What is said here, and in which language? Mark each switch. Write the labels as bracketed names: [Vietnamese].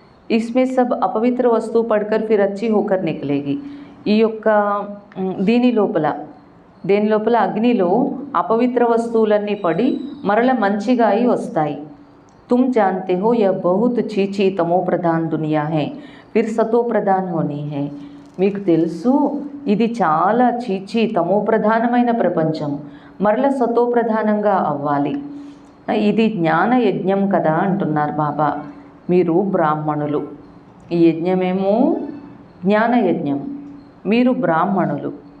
[Hindi] इसमें सब अपवित्र वस्तु पढ़कर फिर अच्छी होकर निकलेगी. [Telugu] ఈ యొక్క దేని లోపల అగ్నిలో అపవిత్ర వస్తువులన్నీ పడి మరల మంచిగా అయి వస్తాయి. [Hindi] तुम जानते हो यह बहुत చీచీ తమో ప్రధాన్ దునియా है, फिर సతో ప్రధాన్ होनी है. [Telugu] మీకు తెలుసు ఇది చాలా చీచీ తమో ప్రధానమైన ప్రపంచం, మరల సతో ప్రధానంగా అవ్వాలి. ఇది జ్ఞాన యజ్ఞం కదా అంటున్నారు బాబా. మీరు బ్రాహ్మణులు, ఈ యజ్ఞమేమో జ్ఞాన యజ్ఞం, మీరు బ్రాహ్మణులు.